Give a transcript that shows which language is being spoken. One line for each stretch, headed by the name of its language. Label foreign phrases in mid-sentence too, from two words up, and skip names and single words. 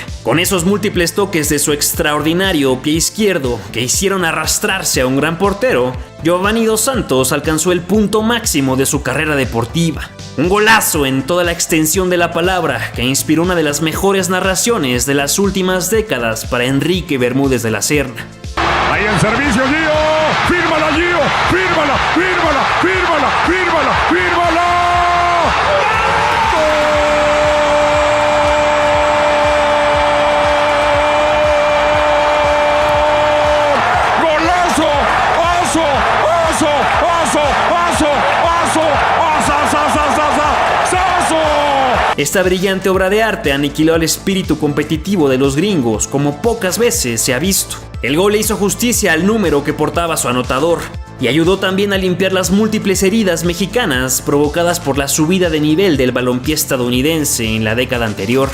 Spanish: Con esos múltiples toques de su extraordinario pie izquierdo que hicieron arrastrarse a un gran portero, Giovanni Dos Santos alcanzó el punto máximo de su carrera deportiva. Un golazo en toda la extensión de la palabra que inspiró una de las mejores narraciones de las últimas décadas para Enrique Bermúdez de la Serna. Ahí el servicio, Gio. Fírmala, Gio. Fírmala, fírmala, fírmala, fírmala, fírmala. ¡Golazo! ¡Oso! ¡Oso! ¡Oso! ¡Oso! ¡Oso! ¡Oso! Esta brillante obra de arte aniquiló el espíritu competitivo de los gringos como pocas veces se ha visto. El gol le hizo justicia al número que portaba su anotador y ayudó también a limpiar las múltiples heridas mexicanas provocadas por la subida de nivel del balompié estadounidense en la década anterior.